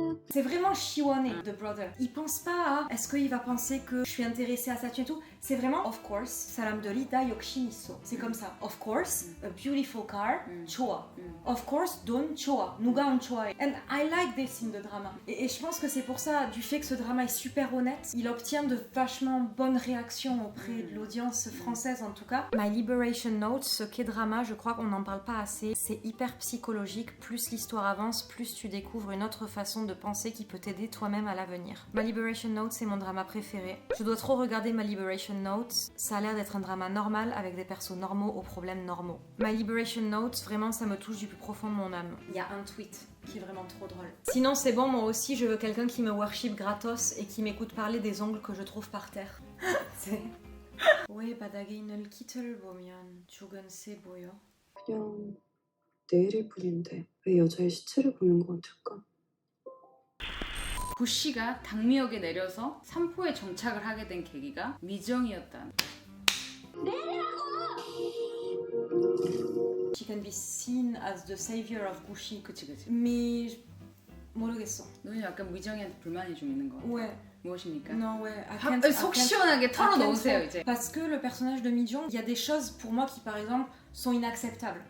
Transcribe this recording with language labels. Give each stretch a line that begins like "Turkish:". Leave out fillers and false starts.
French: C'est vraiment chiwané, The Brother. Il pense pas à est-ce qu'il va penser que je suis intéressée à ça et tout. C'est vraiment,
English: of course,
Korean: 사람 들이 다 욕심 있어.
French: C'est comme ça.
English: Of course, a beautiful car,
Korean: 좋아.
English: Of course,
Korean: 돈 좋아. 누가 안 좋아해.
English: And I like this in the drama.
French: Et je pense que c'est pour ça, du fait que ce drama est super honnête, il obtient de vachement bonnes réactions auprès de l'audience française en tout cas. My Liberation Note, ce qu'est drama, je crois qu'on n'en parle pas assez. C'est hyper psychologique. Plus l'histoire avance, plus tu découvres une autre façon de penser qui peut t'aider toi-même à l'avenir. My Liberation Note, c'est mon drama préféré. Je dois trop regarder My Liberation Note. Ça a l'air d'être un drama normal avec des persos normaux aux problèmes normaux. My Liberation Note, vraiment, ça me touche du plus profond de mon âme. Il y a un tweet qui est vraiment trop drôle. Sinon, c'est bon, moi aussi, je veux quelqu'un qui me worship gratos et qui m'écoute parler des ongles que je trouve par terre. C'est...
Korean: 왜 바닥에 있는 키트를 보면 죽은 새 보여? 그냥 내일일 뿐인데 왜 여자의 시체를 보는 것 같을까? 구씨가 당미역에 내려서 삼포에 정착을 하게 된 계기가 미정이었다.
English: She can be seen as the savior of Gushi.
Korean: 그치.
French: Mais
Korean: 모르겠어. 너는 약간 미정이한테 불만이 좀 있는 거 같아.
French: Ouais.
Korean: 무엇입니까?
French: Non, ouais.
Korean: 속 시원하게 털어놓으세요 이제.
French: Parce que le personnage de Mi-jong, il y a des choses pour moi qui, par exemple, sont inacceptables.